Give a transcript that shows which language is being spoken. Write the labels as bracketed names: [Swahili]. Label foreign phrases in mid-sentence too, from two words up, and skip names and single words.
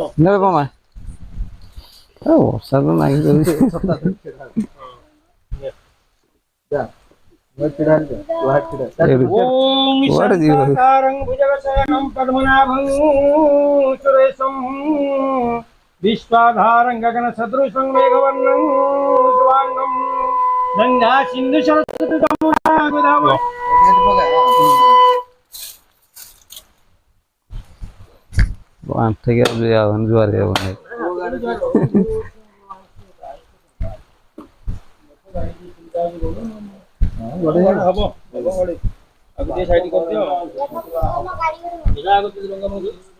[Odia] ନା କମା ବର୍ଷା ତ ନାହିଁ [Sanskrit] ఓం శాంతాకారం భుజగశయనం పద్మనాభం సురేశం విశ్వాధారం గగన సదృశం మేఘవర్ణం శుభాంగం గంగా సింధు సరస్వతి యమునా గోదావరి [Odia] ଆଣ୍ଠେଇ ଯାଉନି ଜୁଆର ଯାଉନି ହବ ଆଗ ଟିକେ ସାଇଡ କରିଦିଅ ଏଟା ଆଗ ଟିକେ ଲଙ୍କା ମଙ୍ଗୁ